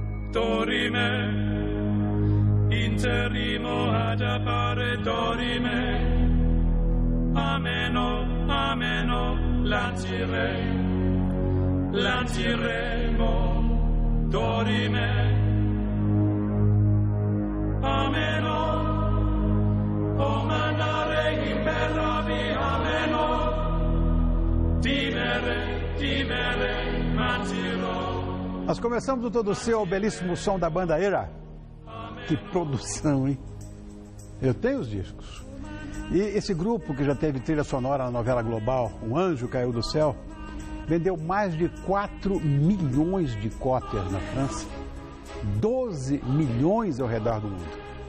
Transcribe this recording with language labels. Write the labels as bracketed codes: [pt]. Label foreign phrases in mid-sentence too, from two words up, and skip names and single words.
[la] dorime, interimo ad appare dorime, ameno, ameno, lanciremo, dorime, ameno, o mandare imperavi, ameno, timere, mantirò. [pt] Nós começamos o Todo Seu ao belíssimo som da banda Era. Que produção, hein? Eu tenho os discos. E esse grupo, que já teve trilha sonora na novela global Um Anjo Caiu do Céu, vendeu mais de 4 milhões de cópias na França, 12 milhões ao redor do mundo.